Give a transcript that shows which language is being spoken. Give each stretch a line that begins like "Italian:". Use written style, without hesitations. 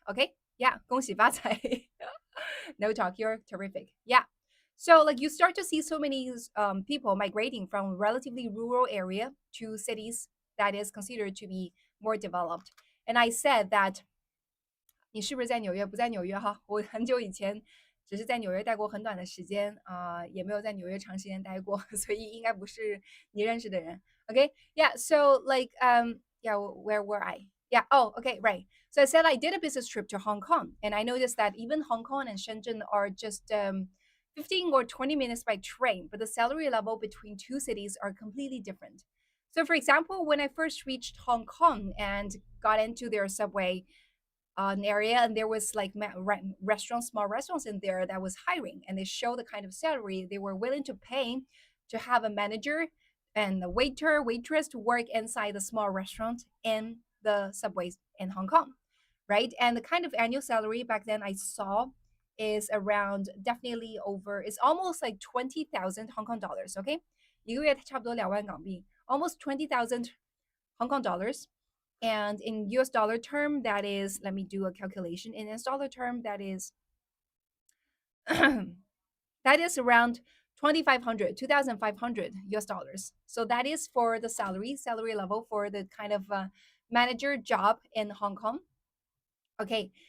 English: Okay, yeah,
Chinese: 恭喜发财.
English: No talk, you're terrific. Yeah. So like you start to see so many people migrating from relatively rural area to cities that is considered to be more developed.
Chinese: And I said that 你是不是在纽约？不在纽约哈，我很久以前只是在纽约待过很短的时间也没有在纽约长时间待过，所以应该不是你认识的人。
English: Okay, yeah. So like yeah, where were I? Yeah. Oh, okay, right. So I said I did a business trip to Hong Kong, and I noticed that even Hong Kong and Shenzhen are just 15 or 20 minutes by train, but the salary level between two cities are completely different. So, for example, when I first reached Hong Kong and got into their subway, an area, and there was like restaurants, small restaurants in there that was hiring, and they show the kind of salary they were willing to pay to have a manager and a waiter, waitress to work inside the small restaurant in the subways in Hong Kong, right? And the kind of annual salary back then I saw is around definitely over, it's almost like 20,000 Hong Kong dollars, okay?
Chinese: 一个月差不多2万港币,
English: almost 20,000 Hong Kong dollars. And in US dollar term, that is, let me do a calculation. In US dollar term, that is that is around 2,500, 2,500 US dollars. So that is for the salary level for the kind of manager job in Hong Kong. Okay.